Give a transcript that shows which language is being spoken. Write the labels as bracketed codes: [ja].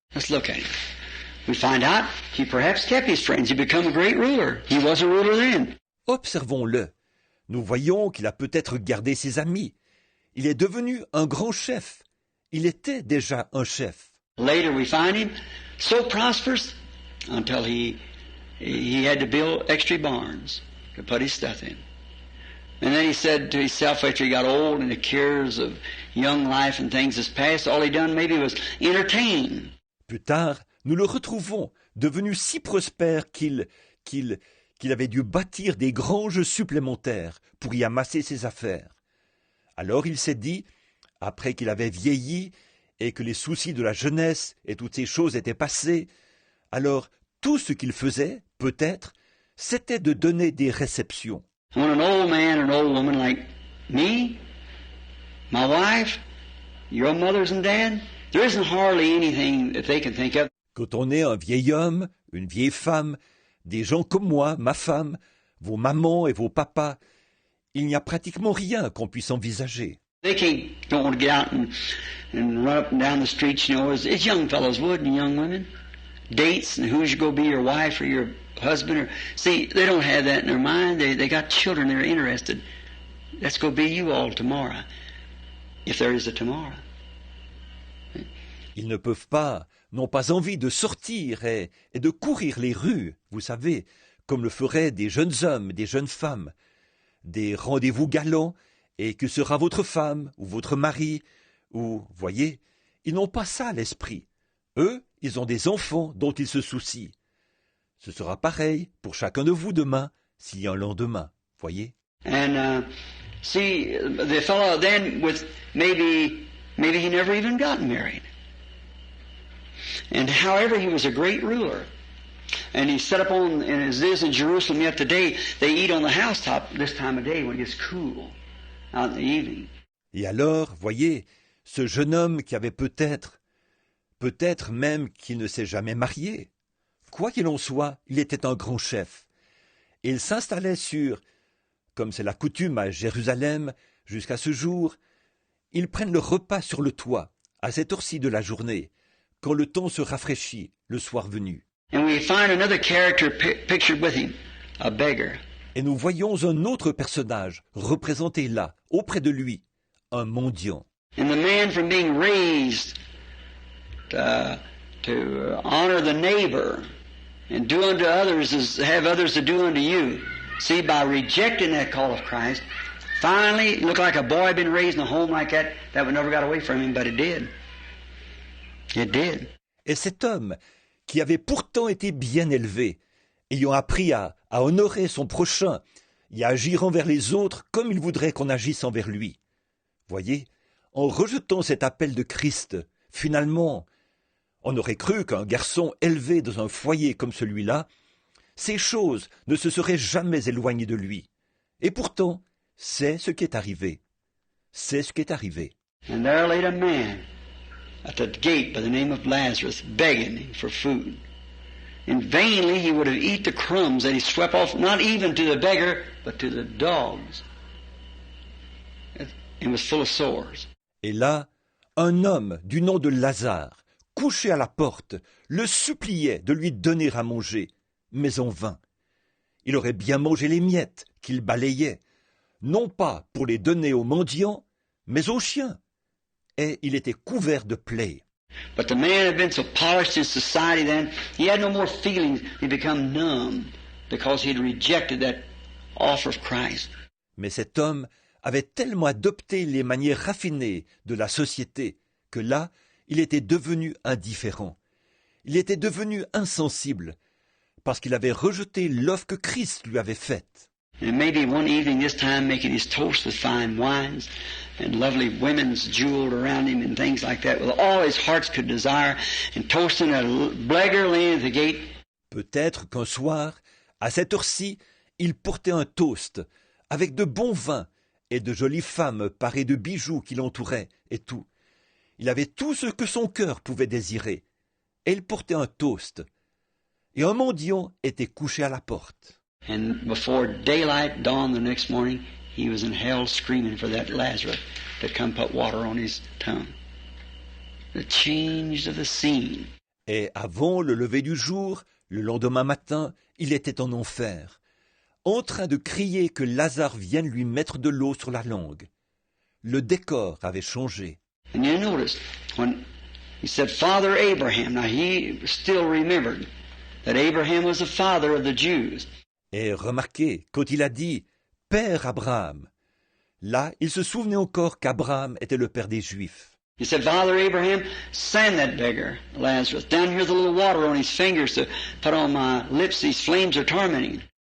[en] Let's look at him. We find out he perhaps kept his friends. He became a great ruler. He was a ruler then. [fr] Observons-le. Nous voyons qu'il a peut-être gardé ses amis. Il est devenu un grand chef. Il était déjà un chef. [en] Later we find him so prosperous until he had to build extra barns to put his stuff in. And then he said to himself after he got old and the cares of young life and things has passed, all he done maybe was entertain. [fr] Plus tard, nous le retrouvons devenu si prospère qu'il qu'il avait dû bâtir des granges supplémentaires pour y amasser ses affaires. Alors il s'est dit, après qu'il avait vieilli et que les soucis de la jeunesse et toutes ces choses étaient passés, alors tout ce qu'il faisait, peut-être, c'était de donner des réceptions. [en] When an old man or an old woman like me, my wife, your mothers and dad, there isn't hardly anything that they can think of. [fr] Quand on est un vieil homme, une vieille femme, des gens comme moi, ma femme, vos mamans et vos papas, il n'y a pratiquement rien qu'on puisse envisager. [en] They don't want to get out and run up and down the streets, as young fellows would and young women. Dates and who's going to be your wife or your husband. See, they don't have that in their mind. They got children they're interested. That's going to be you all tomorrow, if there is a tomorrow. [fr] Ils ne peuvent pas, n'ont pas envie de sortir et de courir les rues, vous savez, comme le feraient des jeunes hommes, des jeunes femmes, des rendez-vous galants, et que sera votre femme ou votre mari, ou, voyez, ils n'ont pas ça à l'esprit. Eux, ils ont des enfants dont ils se soucient. Ce sera pareil pour chacun de vous demain, s'il y a un lendemain, voyez. [en] And see, the fellow then with maybe he never even got married. And however, he was a great ruler. And he set up on, and as it is in Jerusalem yet today, they eat on the housetop this time of day when it gets cool, out in the evening. [fr] Et alors, voyez, ce jeune homme qui avait peut-être même qu'il ne s'est jamais marié. Quoi qu'il en soit, il était un grand chef. Et il s'installait sur, comme c'est la coutume à Jérusalem jusqu'à ce jour, ils prennent le repas sur le toit, à cette heure-ci de la journée, quand le temps se rafraîchit, le soir venu. [en] And we find another character pictured with him, a beggar. [fr] Et nous voyons un autre personnage représenté là, auprès de lui, un mendiant. [en] And the man from being raised to honor the neighbor and do unto others as have others to do unto you. See, by rejecting that call of Christ, finally it looked like a boy had been raised in a home like that would never got away from him, but it did. It did. [fr] Et cet homme, qui avait pourtant été bien élevé, ayant appris à honorer son prochain et à agir envers les autres comme il voudrait qu'on agisse envers lui. Voyez, en rejetant cet appel de Christ, finalement, on aurait cru qu'un garçon élevé dans un foyer comme celui-là, ces choses ne se seraient jamais éloignées de lui. Et pourtant, c'est ce qui est arrivé. C'est ce qui est arrivé. [en] And there laid a man at the gate by the name of Lazarus, begging for food. And vainly he would have eat the crumbs that he swept off, not even to the beggar, but to the dogs. And was full of sores. [fr] Et là, un homme du nom de Lazare, couché à la porte, le suppliait de lui donner à manger, mais en vain. Il aurait bien mangé les miettes qu'il balayait, non pas pour les donner aux mendiants, mais aux chiens. Et il était couvert de plaies. [en] But the man had been so polished in society then, he had no more feelings. He become numb because he had rejected that offer of Christ. [fr] Mais cet homme avait tellement adopté les manières raffinées de la société que là, il était devenu indifférent. Il était devenu insensible parce qu'il avait rejeté l'offre que Christ lui avait faite. [en] And maybe one evening this time making his toast with fine wines and lovely women's jeweled around him and things like that with all his hearts could desire and toasting a beggar laying at the gate. [fr] Peut-être qu'un soir, à cette heure-ci, il portait un toast avec de bons vins et de jolies femmes parées de bijoux qui l'entouraient et tout. Il avait tout ce que son cœur pouvait désirer. Et il portait un toast. Et un mendiant était couché à la porte. [en] And before daylight dawned the next morning, he was in hell screaming for that Lazarus to come put water on his tongue. The change of the scene. [fr] Et avant le lever du jour, le lendemain matin, il était en enfer, en train de crier que Lazare vienne lui mettre de l'eau sur la langue. Le décor avait changé. [en] And you notice, when he said, Father Abraham, now he still remembered that Abraham was the father of the Jews. [fr] Et remarquez, quand il a dit « Père Abraham », là, il se souvenait encore qu'Abraham était le père des Juifs. [en] He said, Father Abraham, send that beggar, Lazarus. Down here's a little water on his fingers to put on my lips. These flames are tormenting.